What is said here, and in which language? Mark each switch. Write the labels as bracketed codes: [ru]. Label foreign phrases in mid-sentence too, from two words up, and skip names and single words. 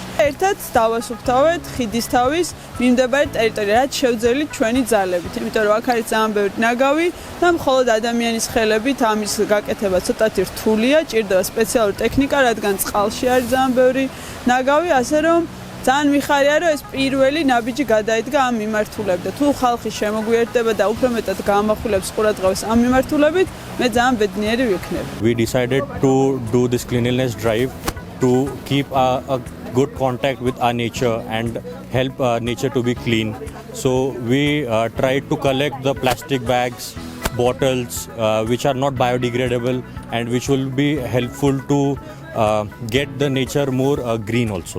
[ka] ერთად დავასუფთავეთ ხიდისთავის მიმდებარე ტერიტორია, რაც შევძელი ჩვენი ძალებით, იმიტომ რომ აქ არის ძალიან ბევრი ნაგავი და მხოლოდ ადამიანის ხელებით ამის გაკეთება ცოტათი რთულია, ჭირდება სპეციალური ტექნიკა, რადგან წყალში არის ძალიან ბევრი ნაგავი, ასე რომ ძალიან მიხარია, რომ ეს პირველი ნაბიჯი გადაიდგა ამ მიმართულებით და თუ ხალხი შემოგვიერთდება და უფრო მეტად გამახვილებს ყურადღებას ამ მიმართულებით, მე ძალიან ბედნიერი ვიქნები. [en] We decided to do this cleanliness drive to keep a good contact with our nature and help nature to be clean. So we tried to collect the plastic bags, bottles which are not biodegradable and which will be helpful to get the nature more green also.